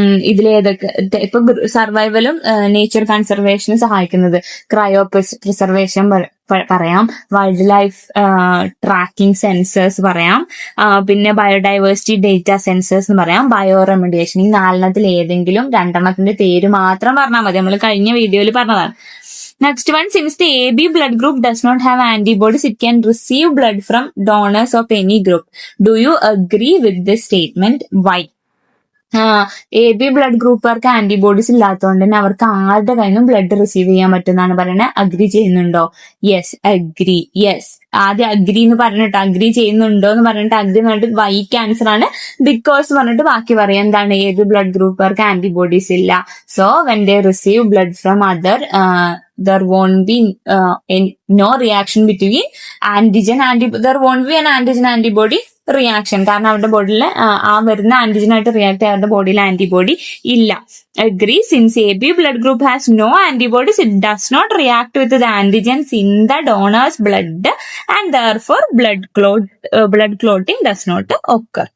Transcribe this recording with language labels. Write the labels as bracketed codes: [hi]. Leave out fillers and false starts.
[ml] ഇതിലേതൊക്കെ ഇപ്പൊ സർവൈവലും നേച്ചർ കൺസർവേഷനും സഹായിക്കുന്നത് cryo preservation പറയാം, വൈൽഡ് ലൈഫ് ട്രാക്കിംഗ് സെൻസേഴ്സ് പറയാം, പിന്നെ ബയോഡൈവേഴ്സിറ്റി ഡേറ്റ സെൻസേഴ്സ് എന്ന് പറയാം, ബയോ റെമഡിയേഷൻ. ഈ 4 ഏതെങ്കിലും 2 പേര് മാത്രം പറഞ്ഞാൽ മതി. നമ്മൾ കഴിഞ്ഞ വീഡിയോയിൽ പറഞ്ഞതാണ്. [en] Next one, since the AB blood group does not have antibodies, it can receive blood from donors of any group. Do you agree with this statement? Why? [ml] AB blood ഗ്രൂപ്പുകാർക്ക് antibodies ഇല്ലാത്തതുകൊണ്ട് തന്നെ അവർക്ക് ആരുടെ കയ്യിലും ബ്ലഡ് റിസീവ് ചെയ്യാൻ പറ്റുമെന്നാണ് പറയുന്നത്. Agri ചെയ്യുന്നുണ്ടോ? Yes, agri. Yes, ആദ്യം അഗ്രി എന്ന് പറഞ്ഞിട്ട് അഗ്രി ചെയ്യുന്നുണ്ടോ എന്ന് പറഞ്ഞിട്ട് അഗ്രി എന്ന് പറഞ്ഞിട്ട് വൈക്ക് ആൻസർ ആണ്. ബിക്കോസ് പറഞ്ഞിട്ട് ബാക്കി പറയാം. എന്താണ്? AB blood ഗ്രൂപ്പുകാർക്ക് ആന്റിബോഡീസ് ഇല്ല. [en] So when they receive blood from other there won't be no reaction between there won't be an antigen antibody reaction. [ml] കാരണം അവരുടെ ബോഡിയിൽ ആ വരുന്ന ആന്റിജൻ ആയിട്ട് റിയാക്ട് ചെയ്യാൻ അവരുടെ ബോഡിയിൽ ആന്റിബോഡി ഇല്ല. [en] Agree, since AB blood group has no antibodies, it does not react with the antigens in the donor's blood and therefore blood clotting does not occur.